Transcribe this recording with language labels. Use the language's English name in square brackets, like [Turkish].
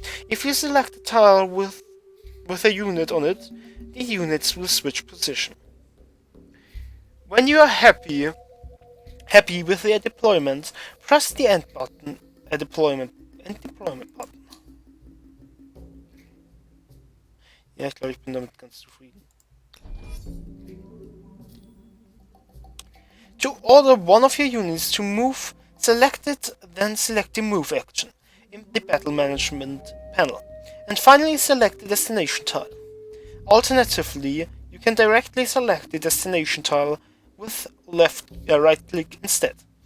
[English] If you select a tile with a unit on it, the units will switch position. When you are happy with their deployment, press the end button, deployment button. [German] Ja, ich glaube, ich bin damit ganz zufrieden. [English] To order one of your units to move, select it, then select the move action in the battle management panel, and finally select the destination tile. Alternatively, you can directly select the destination tile with right click instead.